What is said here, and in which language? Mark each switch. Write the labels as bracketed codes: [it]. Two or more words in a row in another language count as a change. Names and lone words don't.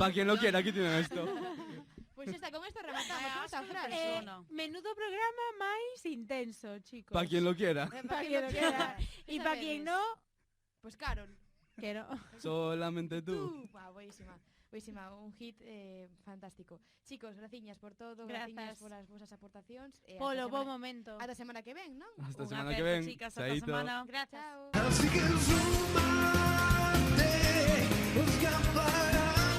[es] Para quien lo quiera, aquí tienen esto. Pues está, con esto rematamos con esta frase. Persona. [gl] Menudo programa máis intenso, chicos. [es] Para quien lo quiera. Pa' quien lo quiera. Y para quien no, Pues Carol. que no. Solamente tú. Buenísima. Un hit fantástico. [gl] Chicos, graciñas por todo, Grazas. graciñas por as vosas aportacións. Polo bo momento. Ata semana que ven, non? [es] Hasta [gl] Un semana que aperto, ven. [es] chicas, hasta Chaito. semana. Gracias. Chao. Así que sumate, busca para